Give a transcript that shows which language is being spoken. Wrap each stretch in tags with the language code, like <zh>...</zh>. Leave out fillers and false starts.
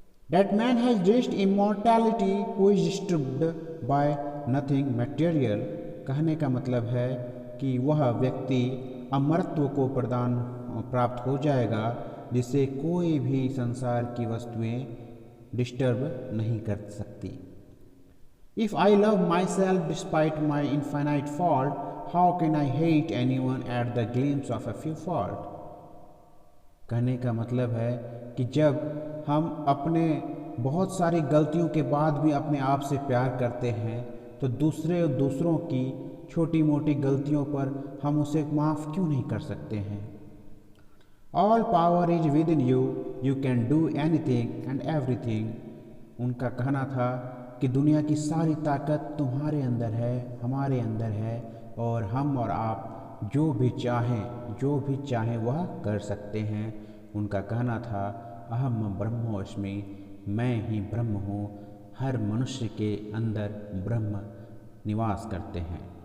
<en>That man has reached immortality who is disturbed by nothing material।</en> <hi>कहने का मतलब है कि वह व्यक्ति अमरत्व को प्राप्त हो जाएगा जिसे कोई भी संसार की वस्तुएं डिस्टर्ब नहीं कर सकती।</hi> <en>If I love myself despite my infinite fault, how can I hate anyone at the glimpse of a few fault?</en> <hi>कहने का मतलब है कि जब हम अपने बहुत सारी गलतियों के बाद भी अपने आप से प्यार करते हैं तो दूसरों की छोटी मोटी गलतियों पर हम उसे माफ़ क्यों नहीं कर सकते हैं।</hi> <en>All power is within you, you can do anything and everything।</en> <hi>उनका कहना था कि दुनिया की सारी ताकत तुम्हारे अंदर है, हमारे अंदर है और हम और आप जो भी चाहें वह कर सकते हैं। उनका कहना था, अहम ब्रह्मोस्मि, मैं ही ब्रह्म हूँ। हर मनुष्य के अंदर ब्रह्म निवास करते हैं।</hi>